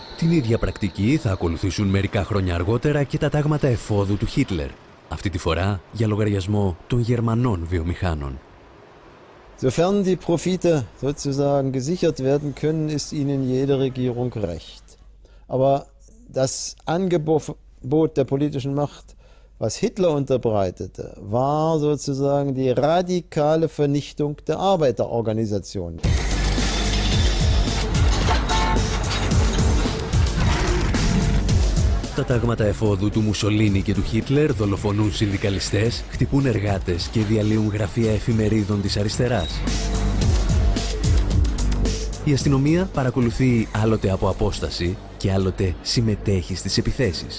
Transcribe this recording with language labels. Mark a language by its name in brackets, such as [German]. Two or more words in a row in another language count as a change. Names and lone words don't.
[Greek] Την ίδια πρακτική θα ακολουθήσουν μερικά χρόνια αργότερα και τα τάγματα εφόδου του Χίτλερ, αυτή τη φορά για λογαριασμό των Γερμανών βιομηχάνων. [German] Sofern die Profite sozusagen gesichert werden können, ist ihnen jede Regierung recht. Aber das Angebot der politischen Macht, was Hitler unterbreitete, war sozusagen die radikale Vernichtung der Arbeiterorganisationen. [Greek] Τα τάγματα εφόδου του Μουσολίνι και του Χίτλερ δολοφονούν συνδικαλιστές, χτυπούν εργάτες και διαλύουν γραφεία εφημερίδων της αριστεράς. Η αστυνομία παρακολουθεί άλλοτε από απόσταση και άλλοτε συμμετέχει στις επιθέσεις.